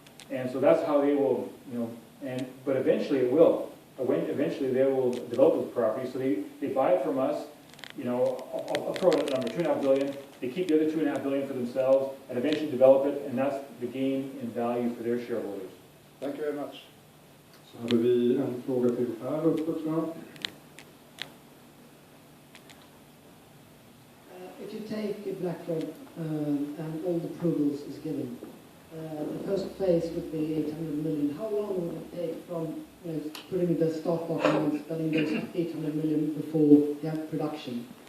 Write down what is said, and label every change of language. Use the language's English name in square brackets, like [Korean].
[English] And so that's how they will, but eventually it will. Eventually they will develop those properties. So they buy it from us, I'll throw out a number, $2.5 billion. They keep the other $2.5 billion for themselves and eventually develop it, and that's the gain in value for their shareholders. Thank you very much. [Swedish] Så hade vi en fråga till här uppe, tror jag. [English] If you take BlackRock and all the approvals is given, the first phase would be 800 million. How long would it take from putting the start button and spending those 800 million before you have production?